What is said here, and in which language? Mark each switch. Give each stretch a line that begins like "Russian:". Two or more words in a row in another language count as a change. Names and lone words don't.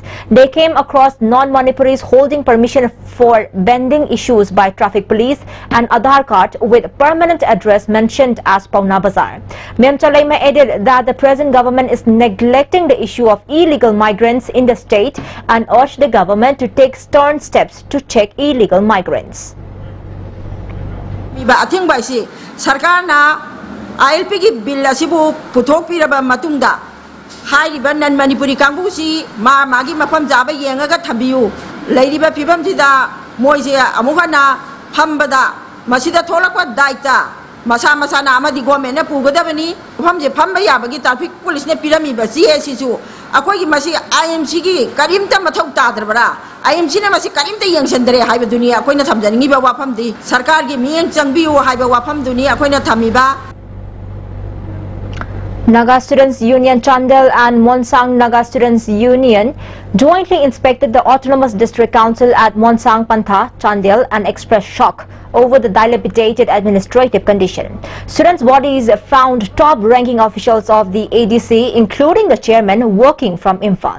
English: They came across non-Manipuris holding permission for vending issues by traffic police and Aadhaar card with permanent address mentioned as Pauna Bazar. Memchalema added that the present government is neglecting the issue of illegal migrants in the state and urged the government to take stern steps to check illegal migrants.
Manipuri: Sarkar na ILP ki bill asibu puthok piraba matungda hairiba nan Manipuri kangbu si magi mafam jaba yengaga thambiyu leiriba phibam sida moise amuka na phambada masida tholakwa daita masa na amadi government na pugadabani phamje phamba yabagi
English: traffic police
Manipuri: ne pirami ba CAC su akoi ki masi IMC ki karimta mathau tadrabara IMC ne masi karimta yangsandre haiba dunia akoi na thamjani ba wafam di sarkar gi miyeng changbiu haiba wafam dunia akoi na thamiba.
English: Naga Students Union Chandel and Monsang Naga Students Union jointly inspected the Autonomous District Council at Monsang Pantha, Chandel and expressed shock over the dilapidated administrative condition. Students' bodies found top-ranking officials of the ADC, including the chairman, working from Imphal.